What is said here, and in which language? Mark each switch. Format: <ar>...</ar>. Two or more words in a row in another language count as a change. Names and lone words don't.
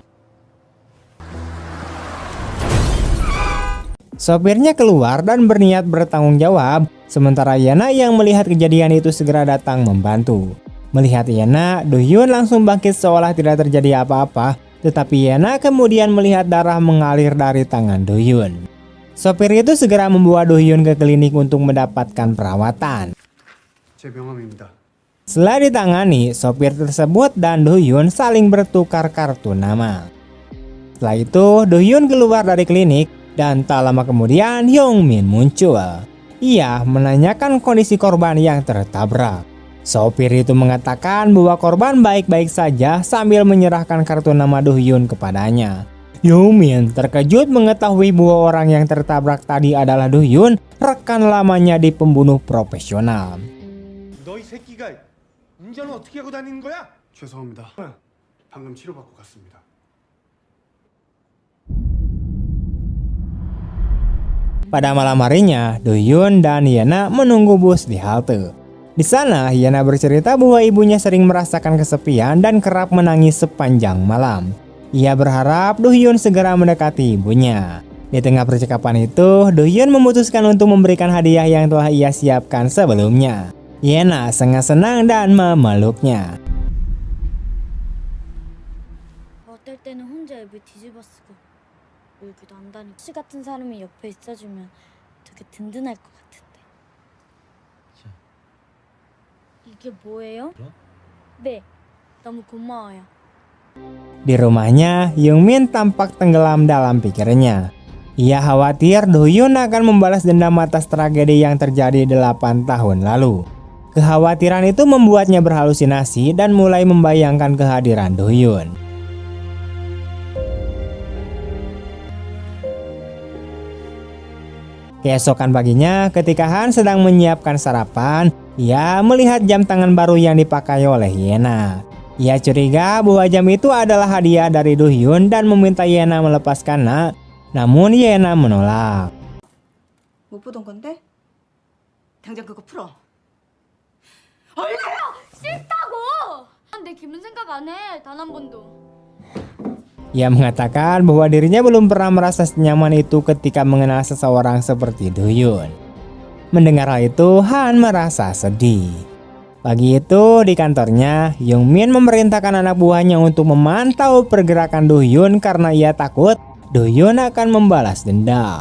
<id>Sopirnya keluar dan berniat bertanggung jawab, sementara Yena yang melihat kejadian itu segera datang membantu. Melihat Yena, Do-hyun langsung bangkit seolah tidak terjadi apa-apa, tetapi Yena kemudian melihat darah mengalir dari tangan Do-hyun. Sopir itu segera membawa Do-hyun ke klinik untuk mendapatkan perawatan.</id> <ko>제 명함입니다.</ko> <id>Setelah ditangani, sopir tersebut dan Do-hyun saling bertukar kartu nama. Setelah itu, Do-hyun keluar dari klinik dan tak lama kemudian Hyung-min muncul. Ia menanyakan kondisi korban yang tertabrak. Sopir itu mengatakan bahwa korban baik-baik saja sambil menyerahkan kartu nama Do-hyun kepadanya. Hyung-min terkejut mengetahui bahwa orang yang tertabrak tadi adalah Do-hyun, rekan lamanya di pembunuh profesional.</id> <ko>너 이 새끼가 운전을 어떻게 하고 다니는 거야? 죄송합니다. 방금 치료받고 갔습니다.</ko> <id>Pada malam harinya, Do-hyun dan Hyena menunggu bus di halte. Di sana, Hyena bercerita bahwa ibunya sering merasakan kesepian dan kerap menangis sepanjang malam. Ia berharap Do-hyun segera mendekati ibunya. Di tengah percakapan itu, Do-hyun memutuskan untuk memberikan hadiah yang telah ia siapkan sebelumnya. Hyena sangat senang dan memeluknya.</id> <ko>어떨 때는 혼자 앱을 뒤집어 쓰고 울기도 한다니. 씨 같은 사람이 옆에 있어주면 되게 든든할 것 같은데. 이게 뭐예요? 네, 너무 고마워요.</ko> <id>Di rumahnya, Youngmin tampak tenggelam dalam pikirnya. Ia khawatir Do-hyun akan membalas dendam atas tragedi yang terjadi 8 tahun lalu. Kekhawatiran itu membuatnya berhalusinasi dan mulai membayangkan kehadiran Do-hyun. Keesokan paginya, ketika Han sedang menyiapkan sarapan, ia melihat jam tangan baru yang dipakai oleh Hyena. Ia curiga bahwa jam itu adalah hadiah dari Do-hyun dan meminta Hyena melepaskannya. Namun Hyena menolak.</id> <ko>못 보던 건데? 당장 그거 풀어. 싫다고! 내 기분 생각 안 해, 단 한 번도.</ko> <id>Ia mengatakan bahwa dirinya belum pernah merasa senyaman itu ketika mengenal seseorang seperti Do-hyun. Mendengar hal itu, Han merasa sedih. Pagi itu di kantornya, Youngmin memerintahkan anak buahnya untuk memantau pergerakan Do-hyun karena ia takut Do-hyun akan membalas dendam.</id>